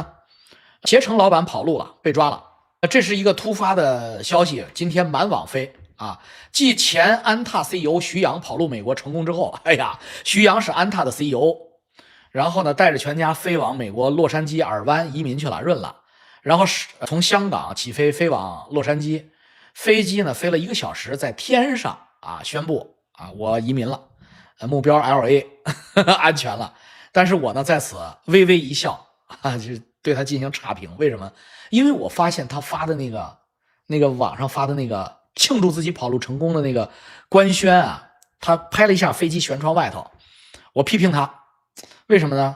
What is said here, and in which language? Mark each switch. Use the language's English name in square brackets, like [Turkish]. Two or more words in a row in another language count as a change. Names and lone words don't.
[Chinese] 攜程老板跑路了，被抓了。這是一個突發的消息，今天滿網飛繼前安踏 CEO 徐陽跑路美國成功之後，徐陽是安踏的 CEO， 然後呢帶着全家飛往美國洛杉磯爾灣移民去了，潤了，然後從香港起飛往洛杉矶，飛機呢飛了1個小時，在天上宣布我移民了，目標 LA 安全了。但是我呢在此微微一笑就对他进行差评。为什麼？因為我發現他發的那個網上發的那個慶祝自己跑路成功的那個官宣他拍了一下飛機舷窗外頭，我批評他，為什麼呢？